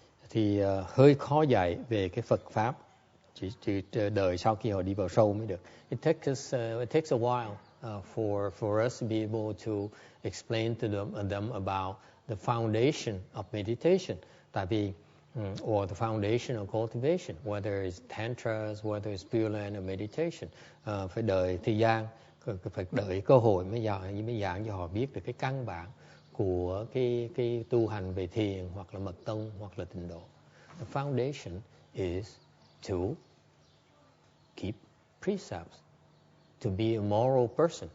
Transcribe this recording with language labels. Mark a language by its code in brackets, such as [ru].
[vi] Thì hơi khó dạy về cái Phật pháp, chỉ đợi sau khi họ đi vào sâu mới được. [en] It takes a while for us to be able to explain to them about the foundation of meditation. [vi] Tại vì [en] or the foundation of cultivation, whether it's tantras, whether it's Pure Land or meditation. [vi] Phải đợi thời gian, phải đợi cơ hội mới giảng cho họ biết được cái căn bản của cái tu hành về thiền hoặc là mật tông hoặc là tịnh độ. [en] The foundation is to keep precepts, to be a moral person.